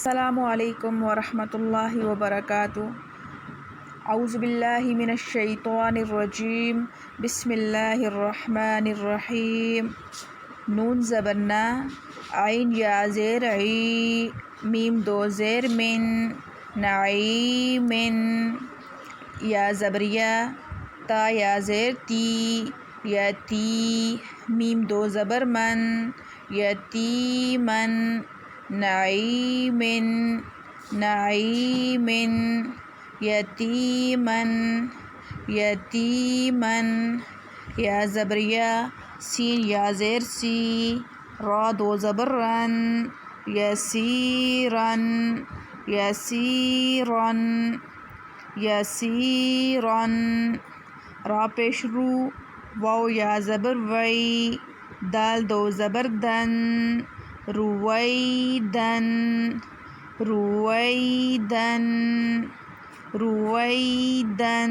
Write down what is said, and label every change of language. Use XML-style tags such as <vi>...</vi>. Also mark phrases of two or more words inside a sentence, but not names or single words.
<ar>السلام علیکم ورحمۃ اللہ وبرکاتہ۔ اعوذ باللہ من الشیطان الرجیم، بسم اللہ الرحمن الرحیم۔</ar> <ur>نون زبر نا، عین یا زیر عی، میم دو زیر من، نعیمن۔ یا زبر یا، تا یا زیر تی، یتی، میم دو زبر من، یتیمن۔ نعیمن، نعیمن، یتیمن، یتیمن۔ یا زبر یا، سین یا زیر سی، را دو زبر رن، یسیرن، یسیرن، یسیرن۔ را پیش رو، واو یا زبر وی، دال دو زبر دن، رویدن، رویدن، رویدن۔</ur>